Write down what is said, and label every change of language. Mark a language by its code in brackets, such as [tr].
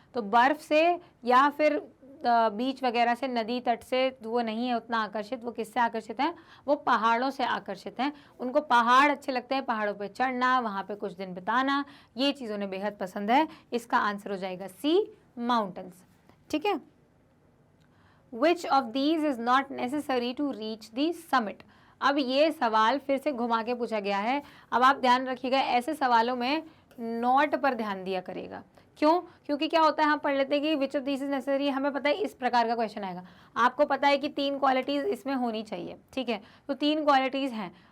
[hi] तो बर्फ़ से या फिर बीच वगैरह से, नदी तट से वो नहीं है उतना आकर्षित। वो किससे आकर्षित हैं? वो पहाड़ों से आकर्षित हैं। उनको पहाड़ अच्छे लगते हैं, पहाड़ों पे चढ़ना, वहाँ पे कुछ दिन बिताना, ये चीज़ उन्हें बेहद पसंद है। इसका आंसर हो जाएगा सी, माउंटेन्स। ठीक है। [en] Which of these is not necessary to reach the summit? [hi] अब ये सवाल फिर से घुमा के पूछा गया है। अब आप ध्यान रखिएगा, ऐसे सवालों में नॉट पर ध्यान दिया करेगा। क्यों? क्योंकि क्या होता है, हम पढ़ लेते हैं कि which of this is necessary, हमें पता है इस प्रकार का क्वेश्चन आएगा। आपको पता है कि 3 क्वालिटीज़ इसमें होनी चाहिए, ठीक है, तो 3 क्वालिटीज़ हैं।